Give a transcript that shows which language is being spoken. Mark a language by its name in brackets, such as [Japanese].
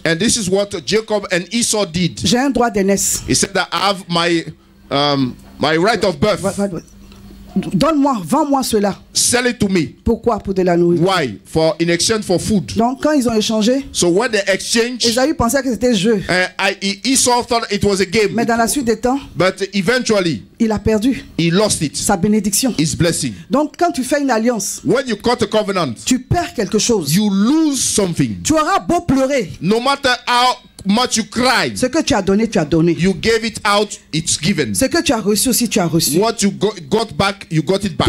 [English] And this is what Jacob and Esau did. [French] J'ai un droit d'aînesse. [English] He said that I have my right of birth. [French] Donne-moi, vends-moi cela. [English] Sell it to me. [French] Pourquoi? Pour de la nourriture. [English] Why? In exchange for food. [French] Donc quand ils ont échangé, [English] So when they exchanged, [French] Ésaü pensait que c'était jeu. [English] Esau thought it was a game. [French] Mais dans la suite des temps, [English] But eventually, [French] il a perdu [English] he lost it. [French] sa bénédiction. [English] His blessing. [French] Donc quand tu fais une alliance, [English] When you cut a covenant, [French] tu perds quelque chose. [English] you lose something. [French] Tu auras beau pleurer, [English] No matter how much you cried, [French] ce que tu as donné, tu as donné. [English] you gave it out, it's given. [French] Ce que tu as reçu aussi, tu as reçu. [English] What you got back, you got it back.